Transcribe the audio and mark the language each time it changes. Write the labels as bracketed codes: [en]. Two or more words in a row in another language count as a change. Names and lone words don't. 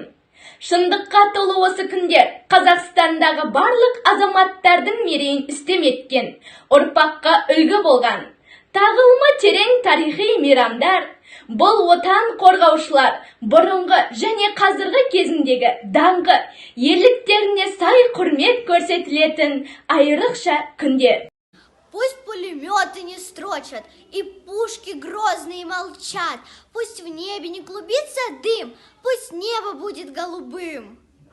[kk] Шындыққа толы осы күндер Қазақстандағы барлық азаматтардың мерейін үстем еткен, ұрпаққа үлгі болған. Тағылымы терең тарихи мейрамдар, бұл отан қорғаушылар бұрынғы және қазіргі кезіндегі даңқы, ерліктеріне сай құрмет көрсетілетін айрықша күндер. [ru] Пусть пулеметы не строчат, и пушки грозные молчат. Пусть в небе не клубится дым, пусть небо будет голубым.